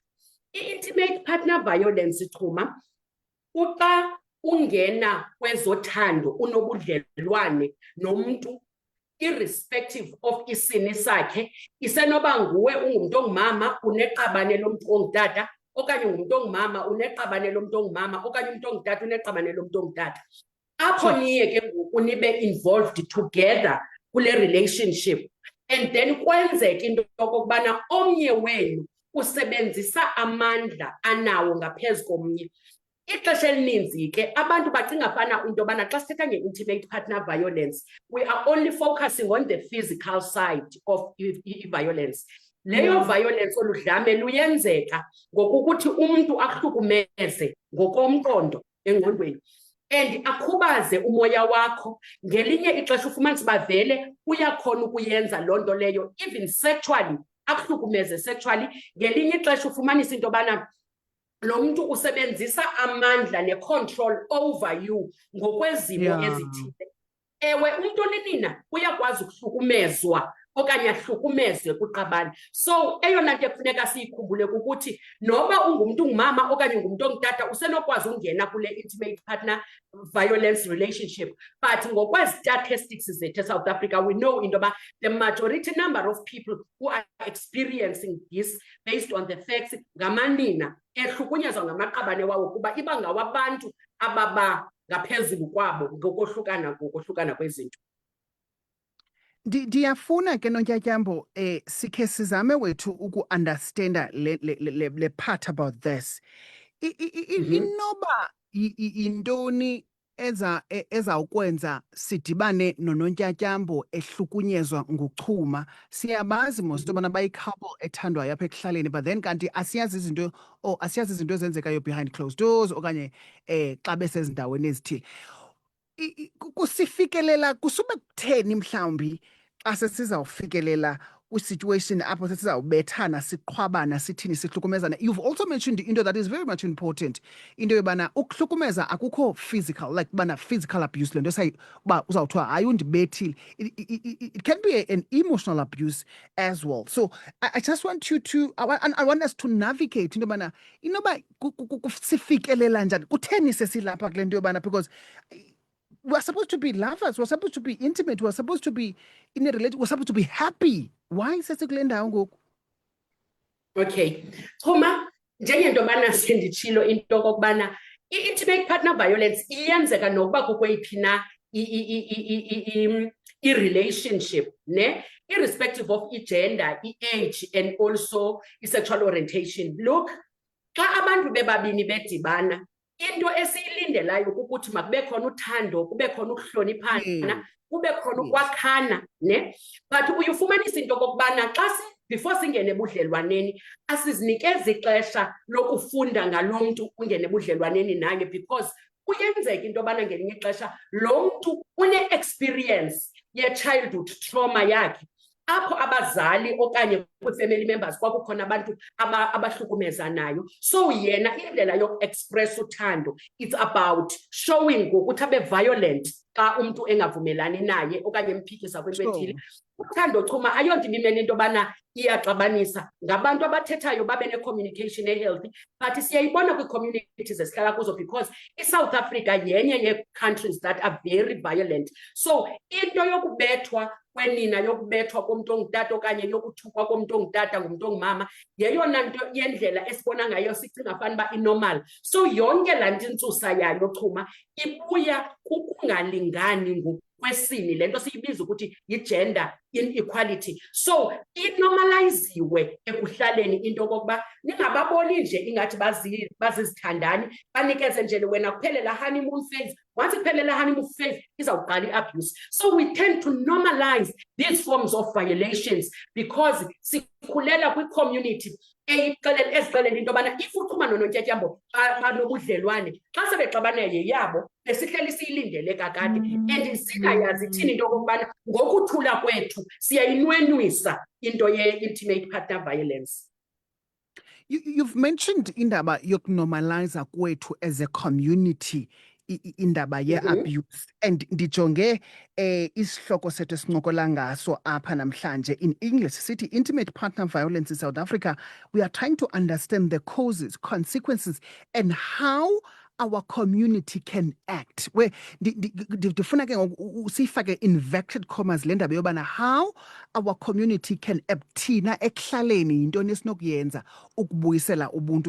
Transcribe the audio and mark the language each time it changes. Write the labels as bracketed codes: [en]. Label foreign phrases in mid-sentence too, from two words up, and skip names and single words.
[xh] I- [en] intimate partner violence, [xh] Chuma, uxa ungena kwezothando unobudlelwane nomntu [en] irrespective of [xh] isini sakhe, isenoba nguwe ungumntu ongumama uneqabane lomntu ongutata, okanye ungumntu ongumama uneqabane lomntu ongumama, okanye umntu ongutata uneqabane lomntu ongutata. Apho niye ke ngoku nibe [en] involved together [xh] kule [en] relationship, and then [xh] kwenzeka into yokokubana omnye wenu usebenzisa amandla anawo ngaphezu komnye. Ixesha elininzi ke abantu bacinga fana into yobana xa sithetha nge- [en] intimate partner violence, we are only focusing on the physical side of i-violence. [xh] Leyo violence oludlame luyenzeka ngokukuthi umntu ahlukumeze ngokomqondo engqondweni and akhubaze umoya wakho. Ngelinye ixesha ufumanise uba vele uyakhona ukuyenza loo nto leyo, [en] even sexually, [xh] akuhlukumeze sexually. Ngelinye ixesha ufumanise into yobana lo mntu usebenzisa amandla ne- [en] control over you [xh] ngokwezimo ezithile. Ewe, umntu onenina uyakwazi ukuhlukumezwa okanye ahlukumezwe kwiqabane. So eyona nto ekufuneka siyikhumbule kukuthi noba ungumntu ongumama okanye ungumntu ongutata usenokwazi ungena kule [en] intimate partner violence relationship. [xh] But ngokwezi-statistics zethu eSouth Africa, [en] we know [xh] into yoba [en] the majority number of people who are experiencing this based on the facts [xh] ngamanina ehlukunyezwa ngamaqabane wawo kuba iba ngawabantu ababa ngaphezulu kwabo ngokohlukana kwezinto. Ndiyafuna ke noNtyatyambo sikhe sizame wethu uku-understanda le [en] part about this. [xh] Inoba yintoni ezawukwenza sidibane noNontyatyampho ehlukunyezwa nguchuma? Siyabazi mos into yobana bayi-couple ethandwayo apha ekuhlaleni, but then kanti asiyazi izinto ezenzekayo [en] behind closed doors [xh] okanye xa besezindaweni ezithile. kusifikelela kusube kutheni mhlawumbi xa sesizawufikelela kwi-situation apho sesizawubethana siqhwabana sithini sihlukumezana. [en] You've also mentioned into that is very much important, [xh] into yobana ukuhlukumeza akukho physical, like bana [en] physical abuse [xh] le nto uba uzawuthiwa hayi undibethile. [en] It can be an emotional abuse as well. So I just want you to, I want us to navigate [xh] into yobana inoba sifikelela njani, kutheni sesilapha kule nto yobana, [en] because we're supposed to be lovers, we're supposed to be intimate, we're supposed to be in a relationship, we're supposed to be happy. [xh] Why sesikule ndawo ngoku? [en] Okay. [xh] Chuma, njengento yobana senditshilo into okokubana i- [en] intimate partner violence [xh] iyenzeka nokuba kukweyiphi na i-relationship, ne? [en] Irrespective of i-gender, i-age, and also i-sexual orientation. Look, [xh] xa abantu bebabini bedibana, into esiyilindelayo kukuthi makube khona uthando, kube khona ukuhloniphana, kube khona ukwakhana, ne? But uyifumanisa into okokubana xa before singene ebudlelwaneni asizinikezi ixesha lokufunda ngalo mntu ungene ebudlelwaneni naye, because kuyenzeka into yobana ngelinye ixesha lo mntu une-experience ye- [en] childhood trauma [xh] yakhe, apho abazali okanye kwi- [en] family members [xh] kwakukhona abantu abahlukumezanayo. So yena indlela yoku-express uthando, [en] it's about showing [xh] ngokuthi abe violent xa umntu engavumelani naye okanye emphikisa kwinto ethile. Uthando chuma ayonto ibimele into yobana iyaxabanisa, ngabantu abathethayo babe ne-communication e-healthy, but siyayibona kwii-communities esihlala kuzo, because i-South Africa yenye ye- [en] countries that are very violent. [xh] So into yokubethwa kwenina, yokubethwa komntu ongutata okanye yokuthukwa komntu ongutata ngumntu ongumama, yeyona nto yendlela esibona ngayo sicinga fanuba i-normal. So yonke laa nto intsusa yayo chuma ibuya kukungalingani ngokwesini, le nto siyibiza ukuthi yi- [en] gender inequality. [xh] So inormaliziwe ekuhlaleni into okokuba ningababoni nje ingathi bazizithandani, banikeze nje wena kuphelela [en] honeymoon phase. [xh] Once iphelela [en] honeymoon phase [xh] izawuqala i-abuse. [en] So we tend to normalize these forms of violations because [xh] sikhulela kwi-community ezixelela into yobana if uChuma noNontetyambo banobudlelwane, xa sebexabana yeyabo besihleli siyilindele kakade, and singayazi ithini into okokubana ngokuthula kwethu siyayinwenwisa into ye- [en] intimate partner violence. You've mentioned [xh] indaba yokunormalize kwethu [en] as a community [xh] indaba ye-abuse, and ndijonge isihloko sethu esincokola ngaso apha namhlanje. [en] In English sithi intimate partner violence in South Africa. We are trying to understand the causes, consequences, and how our community can act. [xh] Where ndifuna ke sifake [en] inverted commas [xh] le ndaba yobana [en] how our community can act [xh] thina ekuhlaleni yintoni esinokuyenza ukubuyisela ubuntu.